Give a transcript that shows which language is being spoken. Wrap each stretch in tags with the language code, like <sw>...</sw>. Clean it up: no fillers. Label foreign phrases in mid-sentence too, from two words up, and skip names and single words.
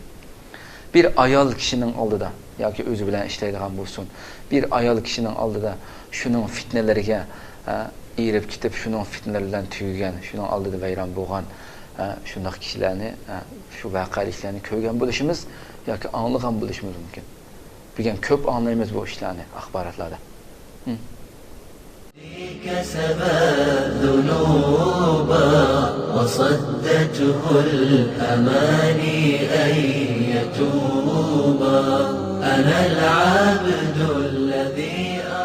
<uz>Bir ayol kishining oldida yoki o'zi bilan ishlaydigan bo'lsin, bir ayol kishining oldida shuning fitnalariga erib ketib, shuning fitnalar bilan tugagan, shuning oldida vayron bo'lgan, shunday kishilarni, shu voqeliklarni ko'rgan bo'lishimiz yoki anglagan bo'lishimiz mumkin. Bilgan ko'p anglaymiz bu ishlarni axborotlarda.</uz> <ar>كسب الذنوب وصدته الأماني أن يتوب أنا العبد الذي</ar>